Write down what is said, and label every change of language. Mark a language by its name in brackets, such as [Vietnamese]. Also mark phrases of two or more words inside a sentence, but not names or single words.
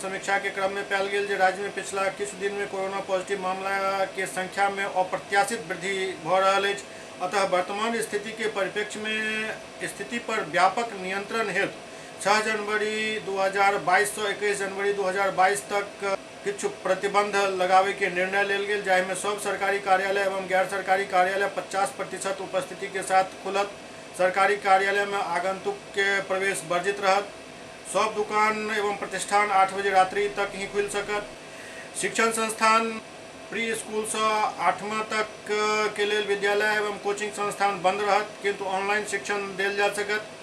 [Maithili] समीक्षा के क्रम में पायल गेल जे राज्य में पिछला किछु दिन में कोरोना पॉजिटिव मामला के संख्या में अप्रत्याशित वृद्धि भऽ रहल अछि। अतः वर्तमान स्थिति के परिप्रेक्ष्य में स्थिति पर व्यापक नियंत्रण हेतु 6 जनवरी 2022 से 21 जनवरी 2022 तक किछु प्रतिबंध लगावे के निर्णय लेल गेल, जाहिमे सब सरकारी कार्यालय एवं गैर सरकारी कार्यालय 50% उपस्थिति के साथ खुलत। सरकारी कार्यालय में आगंतुक के प्रवेश वर्जित रहत। सब दुकान एवं प्रतिष्ठान 8 बजे रात्रि तक ही खुल सकत। शिक्षण संस्थान [English] pre school [Maithili] से 8वां तक के लिए विद्यालय एवं कोचिंग संस्थान बंद रहत, किंतु ऑनलाइन शिक्षण देल जा सकत।